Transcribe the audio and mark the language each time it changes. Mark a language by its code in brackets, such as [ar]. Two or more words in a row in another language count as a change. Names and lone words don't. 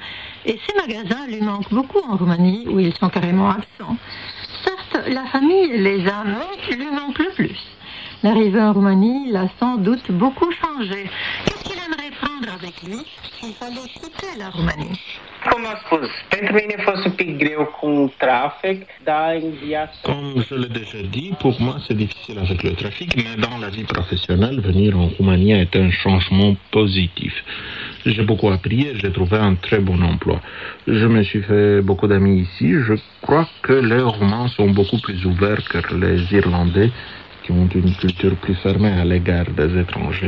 [fr] Et ces magasins lui manquent beaucoup en Roumanie, où ils sont carrément absents. Certes, la famille les a, mais lui manque le plus. L'arrivée en Roumanie l'a sans doute beaucoup changé. Qu'est-ce qu'il aimerait prendre avec lui s'il fallait quitter la Roumanie? [ro] Cum am spus, pentru mine a fost un pic greu cu trafic, dar în viață... [fr] Comme je l'ai déjà dit, pour moi c'est difficile avec le trafic, mais dans la vie professionnelle, venir en Roumanie a été un changement positif. J'ai beaucoup appris et j'ai trouvé un très bon emploi. Je me suis fait beaucoup d'amis ici. Je crois que les Roumains sont beaucoup plus ouverts que les Irlandais, qui ont une culture plus fermée à l'égard des étrangers.